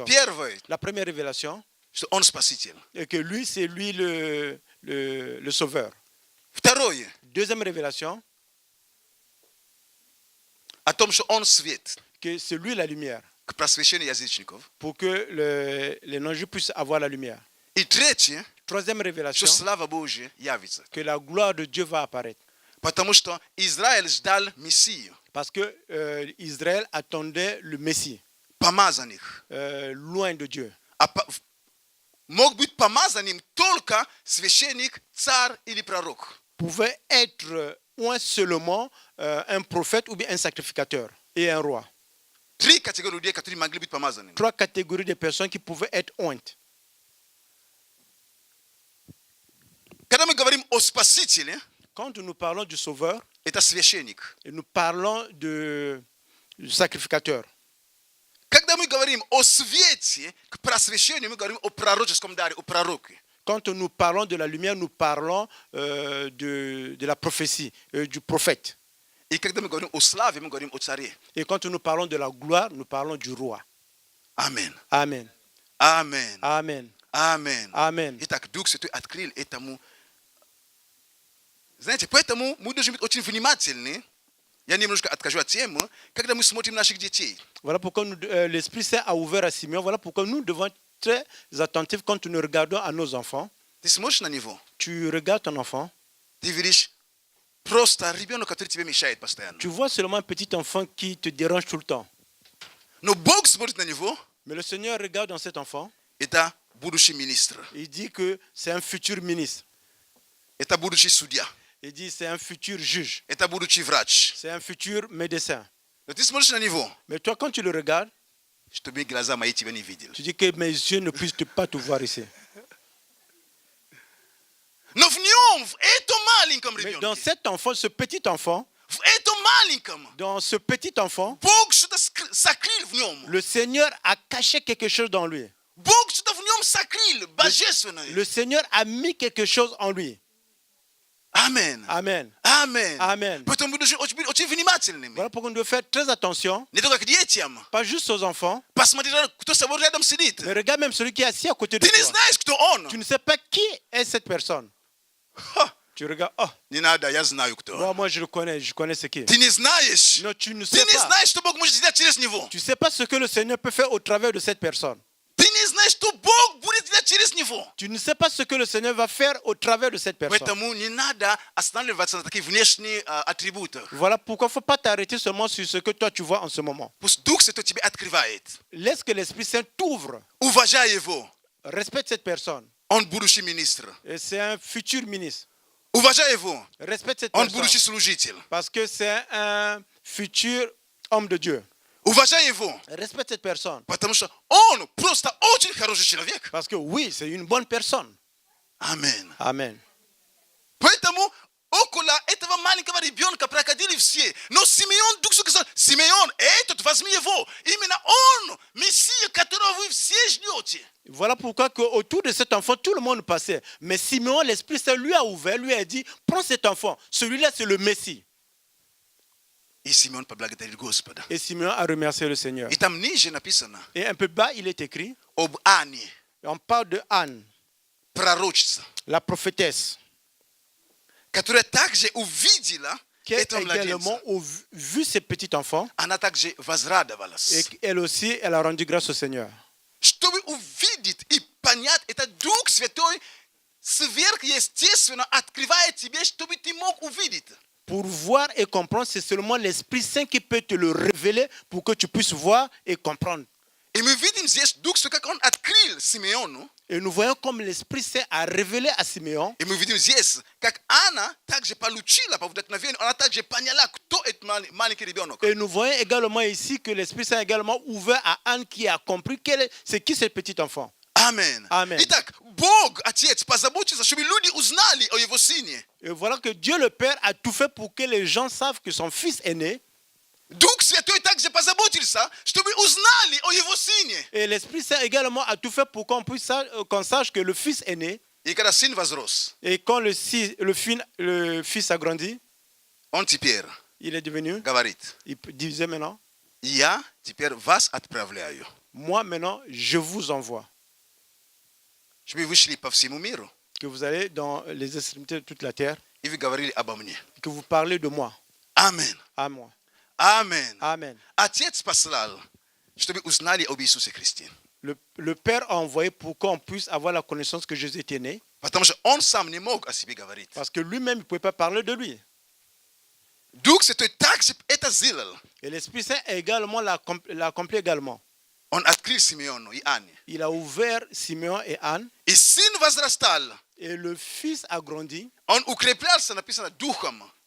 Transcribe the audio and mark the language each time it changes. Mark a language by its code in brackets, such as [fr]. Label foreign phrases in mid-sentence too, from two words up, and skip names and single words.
[ru] Первое, [fr] La première révélation, [ru] что он Спаситель. [fr] est que lui, c'est lui le Sauveur. [ru] Второе, [fr] Deuxième révélation, [ru] о том, что он свет [fr] que c'est lui la lumière, [ru] к просвещению язычников. [fr] pour que les non-juifs puissent avoir la lumière. [ru] И третье, [fr] Troisième [ru] что [fr] révélation, [ru] слава Божья явится. [fr] que la gloire de Dieu va apparaître. [ru] Потому что Израиль ждал Мессию, [fr] Parce que Israël attendait le Messie, [ru] помазанных. [fr] loin de Dieu. [ru] Мог быть помазанным только священник, царь или пророк. [fr] Pouvait être ou seulement un prophète ou bien un sacrificateur et un roi. [ru] 3 catégories которые могли быть помазаны. [fr] 3 catégories de personnes qui pouvaient être honte. [ru] Когда говорим о Спасителе [fr] Quand nous parlons du Sauveur, [ru] это священник. [fr] et nous parlons du sacrificateur. [ru] Когда мы говорим о свете, к просвещению, мы говорим о пророческом даре, о пророке. [fr] Quand nous parlons de la lumière, nous parlons de la prophétie, du prophète. [ru] И когда мы говорим о славе, мы говорим о царе. [fr] Et quand nous parlons de la gloire, nous parlons du roi. [ru] Амен. [fr] Amen. [ru] Амен. [fr] Amen. [ru] Амен. [fr] Amen. [ru] Итак, Дух Святой открыл этому. Знаете, поэтому мы должны быть очень внимательны. Я немножко откажу от темы, когда мы смотрим наших детей. [fr] Voilà pourquoi l'Esprit Saint a ouvert à Simeon. Voilà pourquoi nous devons être très attentifs quand nous regardons à nos enfants. [ru] Ты смотришь на него, [fr] Tu regardes ton enfant, [ru] ты видишь просто ребенок, который тебе мешает постоянно. [fr] tu vois seulement un petit enfant qui te dérange tout le temps. [ru] Но Бог смотрит на него, [fr] Mais le Seigneur regarde dans cet enfant, [ru] это будущий министр, [fr] il dit que c'est un futur ministre. [ru] это будущий судья, [fr] Il dit c'est un futur juge, [ru] это будущий врач. [fr] c'est un futur médecin. [ru] Но ты смотришь на него, [fr] Mais toi, quand tu le regardes, [ru] чтобы глаза мои тебя не видели. [fr] tu dis que mes yeux ne puissent pas te voir ici. [ru] Но в нем, в этом маленьком [fr] Mais dans [ru] ребенке, [fr] cet enfant, ce petit enfant, [ru] в этом маленьком, [fr] dans ce petit enfant, [ru] Бог что-то сокрыл в нем. [fr] le Seigneur a caché quelque chose dans lui. [ru] Бог что-то в нем сокрыл, божественное. [fr] Le Seigneur a mis quelque chose en lui. [ru] Амен. [fr] Amen. Amen. Amen. [ru] Поэтому мы должны быть очень внимательными. [fr] Voilà pourquoi nous devons faire très attention, [ru] Не только к детям. [fr] pas juste aux enfants, [ru] Посмотри, кто с тобой рядом сидит. [fr] mais regarde même celui qui est assis à côté de [ru] Ты не [fr] toi. [ru] знаешь, кто он. [fr] Tu ne sais pas qui est cette personne. [ru] Ха, [fr] Tu regardes, oh, [ru] не надо, я знаю, кто он. [fr] moi je le connais, je connais ce qui est. [ru] Ты не знаешь. [fr] Non, tu ne [ru] Ты [fr] sais [ru] не [fr] pas. [ru] знаешь, что Бог может сделать через него. [fr] Tu ne sais pas ce que le Seigneur peut faire au travers de cette personne. [ru] Ты не знаешь, что Бог будет делать через него. [fr] Tu ne sais pas ce que le Seigneur va faire au travers de cette personne. [ru] Поэтому не надо останавливаться на таких внешних атрибутах. [fr] Voilà pourquoi il ne faut pas t'arrêter seulement sur ce que toi tu vois en ce moment. [ru] Пусть Дух Святой тебе открывает. [fr] Laisse que l'Esprit Saint t'ouvre. [ru] Уважай его. [fr] Respecte cette personne. [ru] Он будущий министр. [fr] Et c'est un futur ministre. [ru] Уважай его. [fr] Respecte cette [ru] Он [fr] personne. [ru] будущий служитель. [fr] Parce que c'est un futur homme de Dieu. [ru] Уважай его. [fr] Respecte cette personne. [ru] Потому что он просто очень хороший человек. [fr] Parce que oui, c'est une bonne personne. [ru] Амен. [fr] Amen. [ru] Поэтому около этого маленького ребенка проходили все. Но Симеон, Дух Святой сказал, Симеон, этот, возьми его. Именно он, Мессия, которого вы все ждете. [fr] Voilà pourquoi autour de cet enfant, tout le monde passait. Mais Simeon, l'Esprit Saint lui a ouvert, lui a dit, prends cet enfant. Celui-là, c'est le Messie. [ru] И Симеон поблагодарил Господа. [fr] Et Simeon a remercié le Seigneur. [ru] И там ниже написано [fr] Et un peu bas, il est écrit, [ru] об Анне, [fr] on parle de Anne, [ru] пророчица, [fr] la prophétesse, [ru] которая также увидела [fr] qui a [ru] этого [fr] également [ru] младенца. [fr] vu ce petit enfant. [ru] Она также возрадовалась. [fr] Et elle aussi, elle a rendu grâce au Seigneur. [ru] Чтобы увидеть и понять, это Дух Святой сверхъестественно открывает тебе, чтобы ты мог увидеть. [fr] Pour voir et comprendre, c'est seulement l'Esprit Saint qui peut te le révéler pour que tu puisses voir et comprendre. [ru] И мы видим здесь Дух Святой, как он открыл Симеону. [fr] Et nous voyons comme l'Esprit Saint a révélé à Simeon. [ru] И мы видим здесь, как Анна также получила по вдохновению, она также поняла, кто этот маленький ребенок. [fr] Et nous voyons également ici que l'Esprit Saint a également ouvert à Anne qui a compris c'est qui ce petit enfant. Amen. Amen. [ru] Итак, Бог, Отец, позаботится, чтобы люди узнали о его сыне. [fr] Et voilà que Dieu le Père a tout fait pour que les gens savent que son fils est né. [ru] Дух Святой также позаботился, чтобы узнали о его сыне. [fr] Et l'Esprit Saint également a tout fait pour qu'on sache que le fils est né. [ru] И когда сын возрос, [fr] Et quand le fils a grandi, [ru] он теперь [fr] il est devenu, [ru] говорит, [fr] il disait maintenant, [ru] я теперь вас отправляю, [fr] moi maintenant, je vous envoie. [ru] чтобы вы шли по всему миру, [fr] Que vous allez dans les extrémités de toute la terre, [ru] и вы говорили обо мне. [fr] que vous parlez de moi, [ru] Амен. [fr] à moi. [ru] Амен. [fr] Amen. [ru] Отец послал, чтобы узнали об Иисусе Христе. [fr] Le Père a envoyé pour qu'on puisse avoir la connaissance que Jésus était né, [ru] Потому что он сам не мог о себе говорить. [fr] parce que lui-même, il ne pouvait pas parler de lui. [ru] Дух Святой также это сделал. [fr] Et l'Esprit Saint également l'a accompli également. [ru] Он открыл Симеону и Анне. [fr] Il a ouvert Simeon et Anne, [ru] И сын возрастал. [fr] et le fils a grandi. [ru] Он укреплялся, написано, духом.